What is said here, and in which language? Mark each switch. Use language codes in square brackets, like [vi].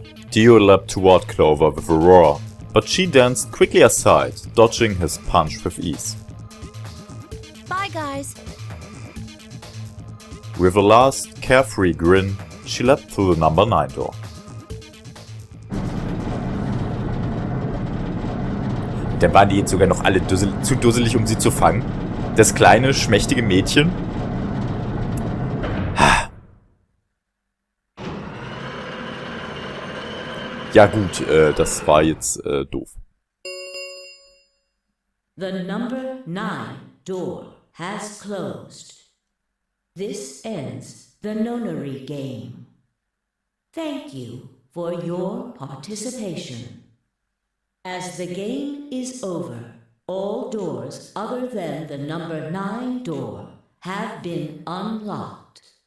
[en] Dio leapt toward Clover with a roar, but she danced quickly aside, dodging his punch with ease. Bye, guys. With a last carefree grin, she leapt through the number 9 door. [de] Dann waren die jetzt sogar noch alle zu dusselig, um sie zu fangen. Das kleine, schmächtige Mädchen. Ja gut, das war jetzt doof. [en] The number 9 door has closed. This ends the nonary game. Thank you for your participation. As the game is over, all doors other than the number 9 door have been unlocked.